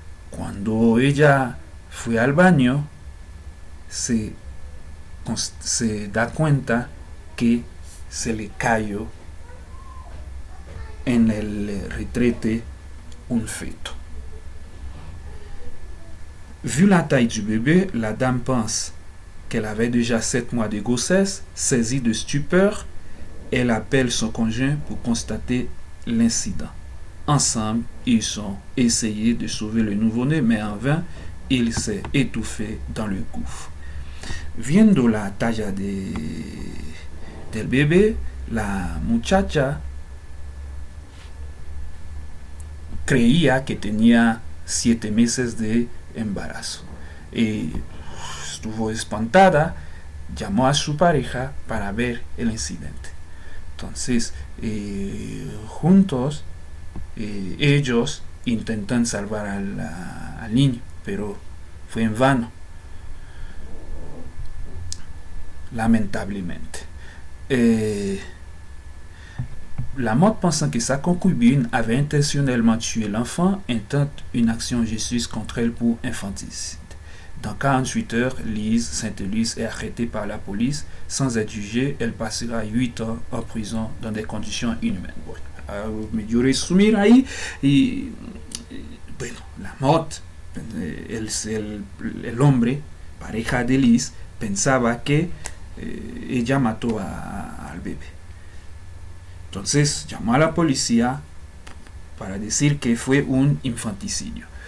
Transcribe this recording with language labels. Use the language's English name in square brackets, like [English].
[Spanish] Cuando ella fue al baño, se, se da cuenta que se le cayó en el retrete un feto. [French] Vu la taille du bébé, la dame pense qu'elle avait déjà 7 mois de grossesse. Saisie de stupeur, elle appelle son conjoint pour constater l'incident. Ensemble, ils ont essayé de sauver le nouveau-né, mais en vain, il s'est étouffé dans le gouffre. [Spanish] Viendo la talla del bebé, la muchacha creía que tenía 7 meses de embarazo. Y estuvo espantada, llamó a su pareja para ver el incidente. Entonces, juntos, ellos intentan salvar al niño, pero fue en vano, lamentablemente. [French] La mort, pensant que sa concubine avait intentionnellement tué l'enfant, intente une action justice contre elle pour infanticide. Dans 48 heures, Sainte-Lise est arrêtée par la police. Sans être jugée, elle passera 8 ans en prison dans des conditions inhumaines. [Spanish] Bueno, me dio resumir ahí y bueno, la mort, el hombre, pareja de Liz, pensaba que ella mató al bebé. Entonces llamó a la policía para decir que fue un infanticidio.